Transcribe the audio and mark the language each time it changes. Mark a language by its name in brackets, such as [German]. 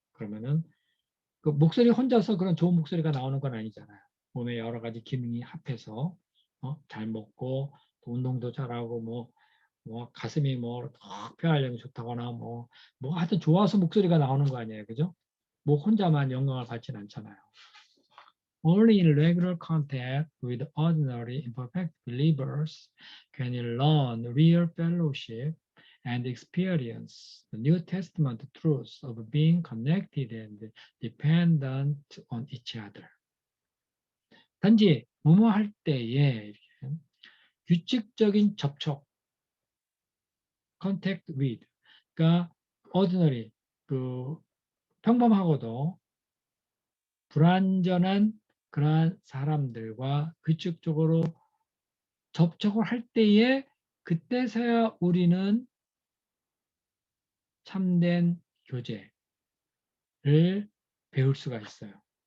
[Korean] 그러면은 그 목소리 혼자서 그런 좋은 목소리가 나오는 건 아니잖아요. 몸에 여러 가지 기능이 합해서 잘 먹고 또 운동도 잘하고 뭐 가슴이 뭐 폐활량이 좋다거나 뭐 하여튼 좋아서 목소리가 나오는 거 아니에요, 그죠? 뭐 혼자만 영광을 받지는 않잖아요. [English] Only in regular contact with ordinary imperfect believers can you learn real fellowship and experience the New Testament truths of being connected and dependent on each other. [Korean] 단지 뭐뭐할 때에 규칙적인 접촉, [English] contact with, [Korean] 그러니까 ordinary, 그 평범하고도 불완전한 그러한 사람들과 규칙적으로 접촉을 할 때에 그때서야 우리는 참된 교제를 배울 수가 있어요.